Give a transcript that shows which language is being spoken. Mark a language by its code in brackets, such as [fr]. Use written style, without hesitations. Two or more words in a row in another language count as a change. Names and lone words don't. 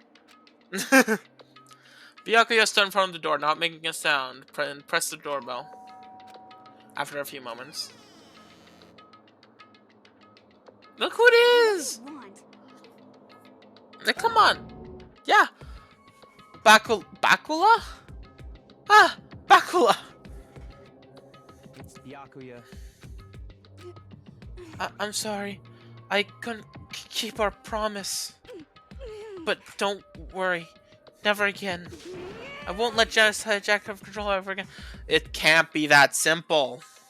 [en] Byakuya stood in front of the door, not making a sound, and pressed the doorbell. After a few moments. Look who it is! Come on! Yeah! Bakula? Ah! Bakula! It's Byakuya. I'm sorry. I couldn't keep our promise. But don't worry. Never again. I won't let Genocide Jack have control ever again. It can't be that simple.